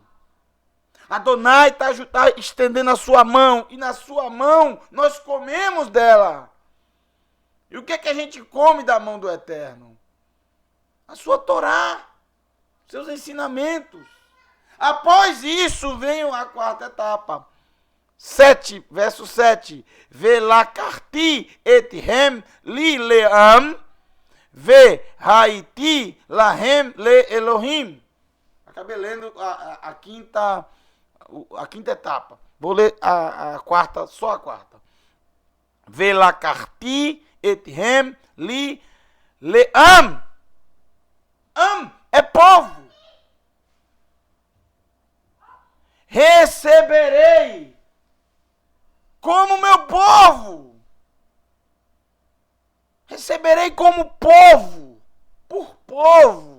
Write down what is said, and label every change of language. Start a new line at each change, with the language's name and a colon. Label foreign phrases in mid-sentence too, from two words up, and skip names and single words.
Portuguese: Adonai está estendendo a sua mão e na sua mão nós comemos dela. E o que é que a gente come da mão do Eterno? A sua Torá. Seus ensinamentos. Após isso vem a quarta etapa. 7, verso 7.
Hebrew: ולקחתי אתכם לי לעם, והייתי לכם לאלהים.
Portuguese: Acabei lendo a quinta etapa. Vou ler a quarta, só a quarta.
Hebrew: ולקחתי אתכם לי לעם.
Portuguese: Am é povo. Receberei como meu povo. Receberei como povo. Por povo.